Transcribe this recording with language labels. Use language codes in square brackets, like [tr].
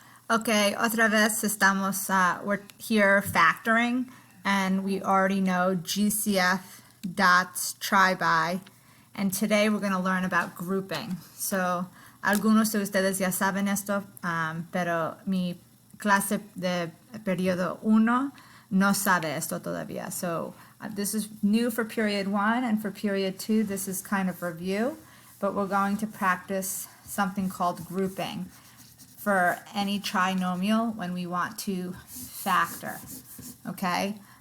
[en] Okay, [es] otra vez estamos, [en] we're here factoring, and we already know GCF, dots, try-by, and today we're going to learn about grouping. [es] So, algunos de ustedes ya saben esto, pero mi clase de periodo 1 no sabe esto todavía. [en] So, this is new for period 1, and for period 2, this is kind of review, but we're going to practice something called grouping for any trinomial when we want to factor, okay?